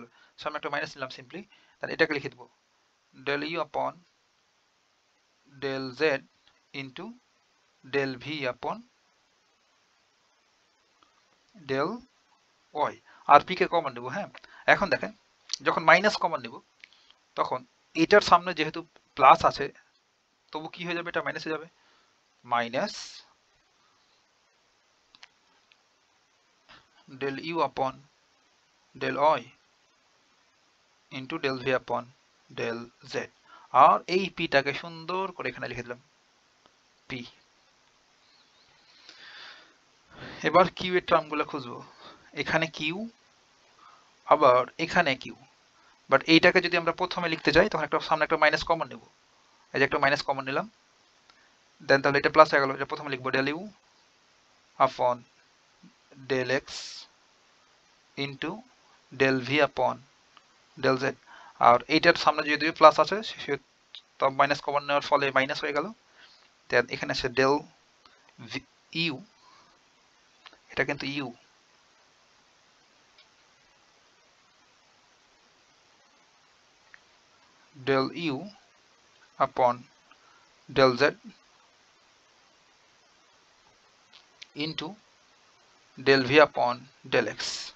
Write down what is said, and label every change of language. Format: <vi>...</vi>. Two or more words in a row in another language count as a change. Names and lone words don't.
<bn>সামনে একটা মাইনাস নিলাম সিম্পলি, তাহলে এটাকে লিখে দেবো</bn> <en>del u upon del z into del v upon del y,</en> <bn>আর পি কে কমন নেবো। হ্যাঁ, এখন দেখেন যখন</bn> <en>minus common</en> <bn>নেব তখন এটার সামনে যেহেতু প্লাস আছে তবু কি হয়ে যাবে, এটা মাইনাস হয়ে যাবে, মাইনাস</bn> <en>del u upon del y into del v upon del z।</en> <bn>আর এই পিটাকে সুন্দর করে এখানে লিখে দিলাম পি। এবার কিউ এর টার্মগুলো খুঁজবো, এখানে কিউ আবার এখানে কিউ, বাট এইটাকে যদি আমরা প্রথমে লিখতে যাই তখন একটা সামনে একটা</bn> <en>minus common</en> <bn>নেব, এই যে একটা</bn> <en>minus common</en> <bn>নিলাম, দেন তাহলে এটা প্লাস হয়ে গেল, এটা প্রথমে লিখবো</bn> <en>del u upon del x into del v upon del z।</en> <bn>আর এইটার সামনে যদি প্লাস আছে তো</bn> <en>minus common</en> <bn>নেওয়ার ফলে মাইনাস হয়ে গেল, দেন এখানে আছে del ইউ, এটা কিন্তু ইউ,</bn> <en>del u upon del z into del v upon del x.</en>